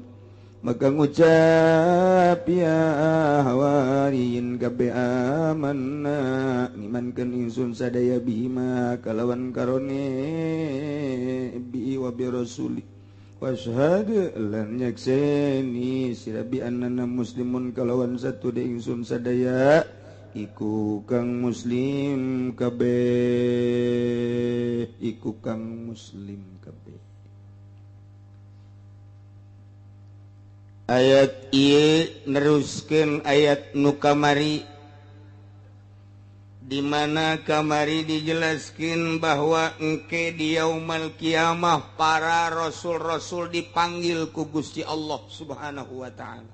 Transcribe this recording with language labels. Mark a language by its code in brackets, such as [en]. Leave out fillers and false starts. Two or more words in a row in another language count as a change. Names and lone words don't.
[jv] maka ngucap [ar] ya hawariyin [jv] kabeh amanna ngimankeun ingsun sadaya bima kalawan karone [ar] bi wa bi rasuli [jv] washhad lan nyakseni sira [ar] bi annana muslimun [jv] kalawan satu de ingsun sadaya iku kang muslim kabeh iku kang muslim kabeh. [su] Ayat ieu neruskeun ayat nu kamari di mana kamari dijelaskeun bahwa engke di [ar] yaumul kiamah [su] para rasul-rasul dipanggil ku Gusti [ar] Allah Subhanahu wa taala.